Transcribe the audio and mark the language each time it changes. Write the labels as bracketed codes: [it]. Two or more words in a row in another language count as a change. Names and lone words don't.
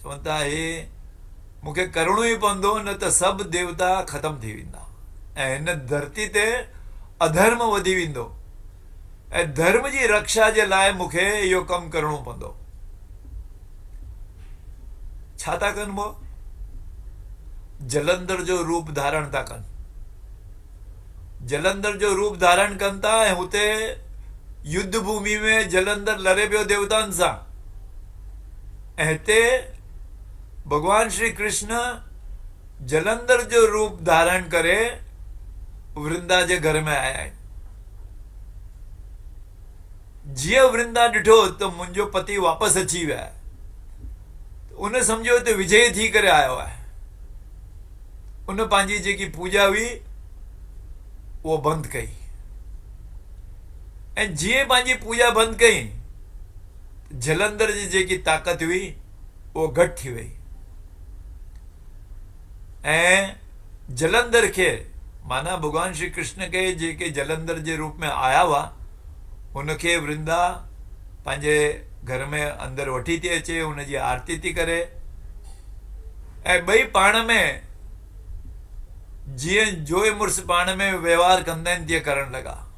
[sd] चवनि था हे मूंखे करिणो ई पवंदो, न त सभु देवता ख़तमु थी वेंदा ऐं हिन धरती ते अधर्म वधी वेंदो ऐं धर्म जी रक्षा जे लाइ मूंखे इहो कमु करिणो पवंदो। छा था कनि वो? जलंधर जो रूप धारण था कनि। जलंधर जो रूप धारण कनि था ऐं हुते युद्ध भूमि में जलंधर लड़े पियो देवताउनि सां ऐं हिते भगवान श्री कृष्ण जलंधर जो रूप धारण करे वृंदा जे घर में आया आहिनि। जीअं वृंदा ॾिठो त मुंहिंजो पति वापसि अची विया आहे, उन सम्झो त विजय थी करे आयो आहे। उन पंहिंजी जेकी पूजा हुई उहो बंदि कई ऐं जीअं पंहिंजी पूजा बंदि कई जलंधर जी जेकी ताक़त हुई उहो घटि थी वई ऐं जलंधर खे माना भगवान श्री कृष्ण के जेके जलंधर जे रूप में आया हुआ उनखे वृंदा पंहिंजे घर में अंदरि वठी थी अचे, उनजी आरती थी करे ऐं ॿई पाण में जीअं जोए मुड़ुस पाण में व्यवहार कंदा आहिनि तीअं करण लॻा।